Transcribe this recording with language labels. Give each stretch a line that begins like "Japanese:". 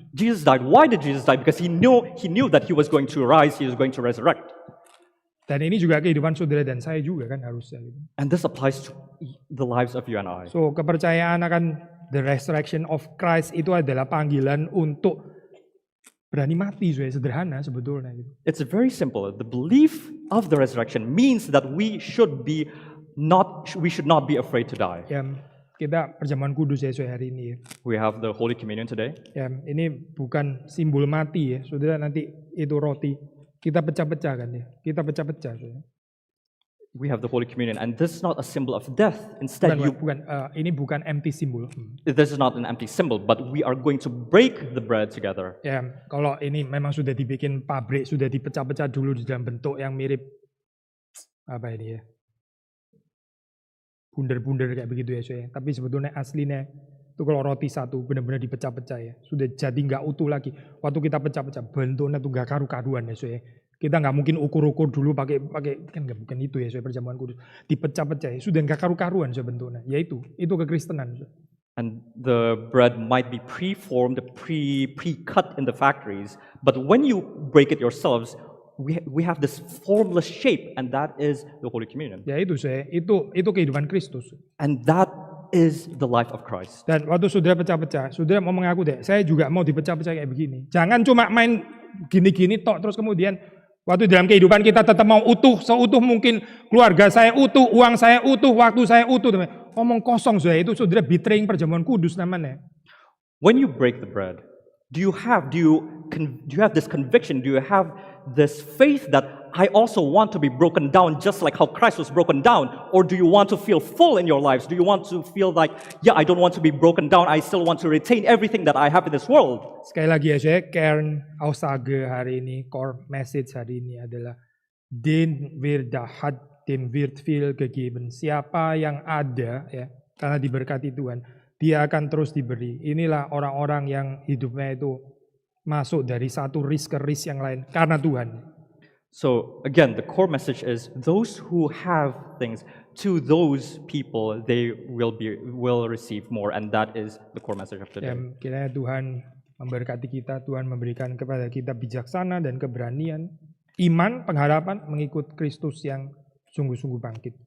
English: Jesus died. Why did Jesus die? Because he knew that he was going to rise, he was going to resurrect.
Indonesian: Dan ini juga kehidupan saudara dan saya juga kan harusnya.
English: And this applies to the lives of you and I.
Indonesian: So kepercayaan akan
English: the resurrection of Christ
Indonesian: itu adalah panggilan untuk berani mati, sederhana sebetulnya.
English: It's very simple. The belief of the resurrection means that we should not be afraid to die.
Indonesian: Ya, kita perjamuan kudus hari ini.
English: We have the Holy Communion today.
Indonesian: Ya, ini bukan simbol mati saudara, nanti itu roti. Kita pecah-pecah kan ya. Kita pecah-pecah.
English: We have the Holy Communion, and this is not a symbol of death. Instead,
Indonesian: ini bukan empty symbol.
English: This is not an empty symbol, but we are going to break the bread together.
Indonesian: Ya, kalau ini memang sudah dibikin pabrik, sudah dipecah-pecah dulu di dalam bentuk yang mirip apa ini ya? Bunder-bunder kayak begitu ya. Tapi sebetulnya aslinya itu kalau roti satu benar-benar dipecah-pecah ya. Sudah jadi nggak utuh lagi. Waktu kita pecah-pecah bentuknya tuh nggak karu-karuan ya. Kita nggak mungkin ukur-ukur dulu pakai kan nggak, bukan itu ya perjamuan kudus. Dipecah-pecah ya. Sudah nggak karu-karuan bentuknya. Ya itu kekristenan.
English: And the bread might be pre-formed, pre-cut in the factories, but when you break it yourselves, we have this formless shape, and that is the Holy Communion.
Indonesian: Ya itu itu kehidupan Kristus.
English: And that is the life of Christ.
Indonesian: Dan waktu saudara pecah-pecah, saudara mau mengaku saya juga mau dipecah-pecah kayak begini. Jangan cuma main gini-gini tok terus kemudian waktu dalam kehidupan kita tetap mau utuh, seutuh mungkin keluarga saya utuh, uang saya utuh, waktu saya utuh. Ngomong kosong itu saudara betraying perjamuan kudus namanya.
English: When you break the bread, do you have this conviction? Do you have this faith that I also want to be broken down just like how Christ was broken down? Or do you want to feel full in your lives? Do you want to feel like, yeah, I don't want to be broken down. I still want to retain everything that I have in this world.
Indonesian: Sekali lagi ya, saya
German: kern aussage
Indonesian: hari ini,
English: core message
Indonesian: hari ini adalah
German: den wird hat, dem wird viel gegeben.
Indonesian: Siapa yang ada ya, karena diberkati Tuhan, dia akan terus diberi. Inilah orang-orang yang hidupnya itu masuk dari satu risk ke risk yang lain karena Tuhan.
English: So again, the core message is those who have things, to those people they will receive more, and that is the core message of today.
Indonesian: Dan kiranya Tuhan memberkati kita, Tuhan memberikan kepada kita bijaksana dan keberanian, iman, pengharapan mengikut Kristus yang sungguh-sungguh bangkit.